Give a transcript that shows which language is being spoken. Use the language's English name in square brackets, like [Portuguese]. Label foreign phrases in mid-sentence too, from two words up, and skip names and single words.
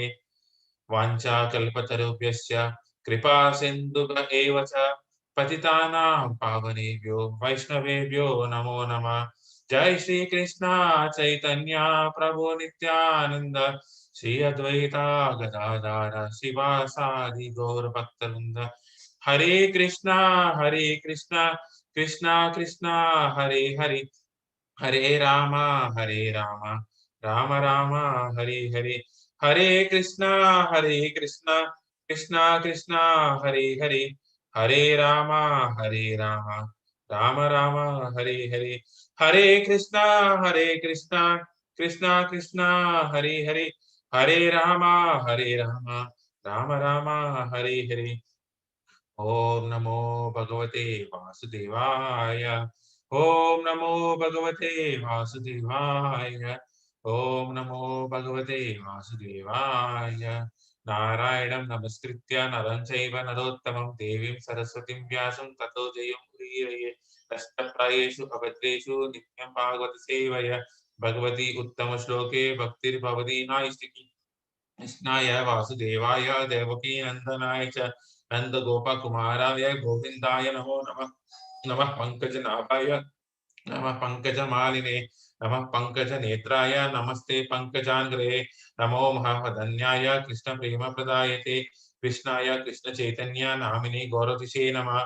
[Sanskrit] वाञ्छाकल्पतरुभ्यश्च कृपा सिन्धुभ्य एव च, पतितानां पावनेभ्यो वैष्णवेभ्यो नमो नमः। जय श्री कृष्णा चैतन्य प्रभु नित्यानंद, श्री अद्वैता गदाधर शिवासादि गौर भक्तवृंद। हरे कृष्णा कृष्णा कृष्णा हरे हरे, हरे राम రామ రామ హరి హరి. హరే కృష్ణ కృష్ణ కృష్ణ హరి హరి. హరే రామ రామ రామ రామ హరి హరి. హరే కృష్ణ కృష్ణ కృష్ణ కృష్ణ హరి హరి. హరే రామ రామ రామ రామ హరి హరి. ఓం నమో భగవతే వాసుదేవాయ. ఓం నమో భగవతే వాసుదేవాయ. ఓం నమో భగవతే వాసుదేవాయ. నారాయణం నమస్కృత్య నరం చైవ నరోత్తమం దేవీం సరస్వతిం వ్యాసం తతో జయం ఉదీరయే. కష్టప్రాయేషు అభద్రేషు నిత్యం భాగవత సేవయ. భగవతి ఉత్తమ శ్లోకే భక్తిర్భవతి నాయిష్టికి. कृष्णाय वासुदेवाय देवकी नंदनाय च नंद गोपकुमाराय गोविंदाय नमो नमः. नमः पंकजनाभाय नमः पंकजमालिने नमः पंकजनेत्राय नमस्ते पंकजांग्रे. नमो महावदन्याय कृष्णप्रेमप्रदायते कृष्णाय कृष्णचैतन्य नामिने गौरतिशे नमः.